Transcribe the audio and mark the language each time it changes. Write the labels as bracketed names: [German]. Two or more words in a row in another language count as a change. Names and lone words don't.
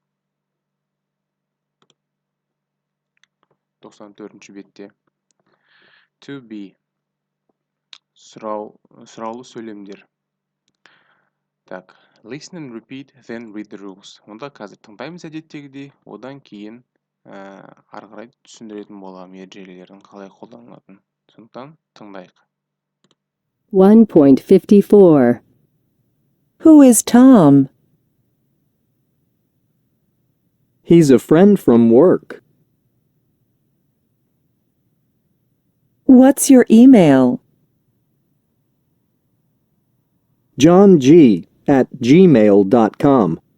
[Kazakh] 94-ші бетте. [English] To be. [Kazakh] Сұраулы сөйлемдер. Так, [English] listen and repeat, then read the rules. [Kazakh] Онда қазір тыңдаймыз әдеттегідей, одан кейін ары қарай түсіндіретін боламын ережелерін қалай қолданылатынын. Сондықтан тыңдайық. 1.54. [English] Who is Tom? He's a friend from work. What's your email? johng@gmail.com.